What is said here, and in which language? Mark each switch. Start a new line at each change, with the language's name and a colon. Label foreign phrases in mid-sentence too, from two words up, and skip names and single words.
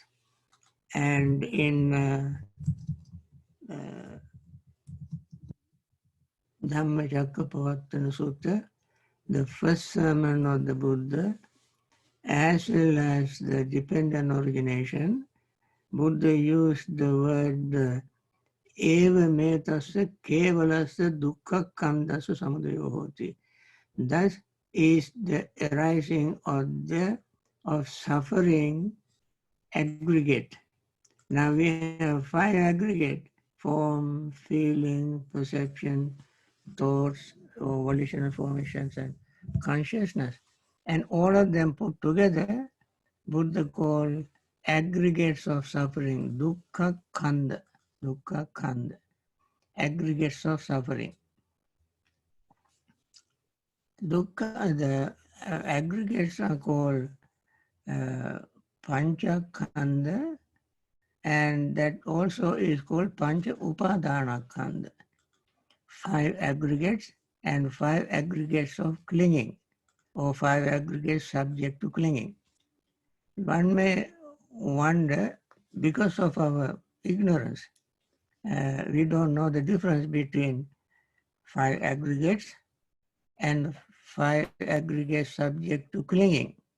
English: And in Dhamma Sutta, the first sermon of the Buddha, as well as the dependent origination, Buddha used the word
Pali: eva metasya kevalasya dukkha kandasya samudayo hoti.
English: Thus is the arising of suffering aggregate. Now we have five aggregate: form, feeling, perception, thoughts, or volitional formations, and consciousness. And all of them put together, Buddha called aggregates of suffering,
Pali: dukkha khanda,
English: aggregates of suffering. Dukkha, the aggregates are called
Pali: pancha khanda,
English: and that also is called
Pali: pancha upadana khanda.
English: Five aggregates and five aggregates of clinging, or five aggregates subject to clinging. One may wonder, because of our ignorance, we don't know the difference between five aggregates and five aggregates subject to clinging.